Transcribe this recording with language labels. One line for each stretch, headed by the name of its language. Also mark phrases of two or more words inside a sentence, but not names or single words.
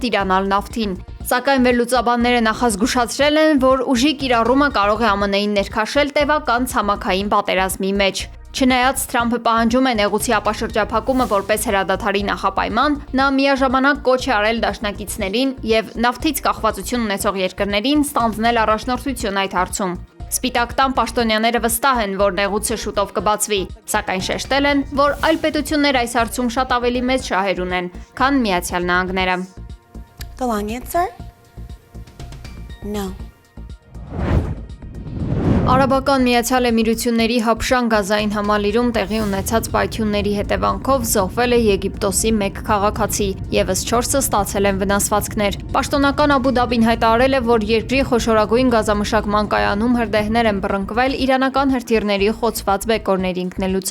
Armenian: տիրանալ նավթին։ Սակայն վերլուծաբանները նախազգուշացրել են, որ ուժի կիրառումը կարող է ԱՄՆ-ին ներքաշել տևական ցամաքային պատերազմի մեջ։ Չնայած Թրամփը պահանջում է նեղուցի ապաշրջափակումը որպես հրադադարի նախապայման, նա միաժամանակ կոչ է արել դաշնակիցներին եւ նավթից կախվածություն ունեցող երկրներին ստանձնել առաջնորդություն այդ հարցում։ Սպիտակ տան պաշտոնյաները վստահ են, որ նեղուցը շուտով կբացվի, սակայն շեշտել են, որ այլ պետություններ այս հարցում շատ ավելի մեծ շահեր ունեն, քան Միացյալ Նահանգները։
English: The long answer? No.
Armenian: Արաբական Միացյալ Էմիրությունների Հաբշան գազային համալիրում տեղի ունեցած պայթյունների հետևանքով զոհվել է Եգիպտոսի 1 քաղաքացի, եւս 4-ը ստացել են վնասվածքներ։ Պաշտոնական Աբու Դաբին հայտարարել է, որ երկրի խոշորագույն գազամշակման կայանում հրդեհներ են բռնկվել իրանական հրթիռների խոցված բեկորներ ինքնելուց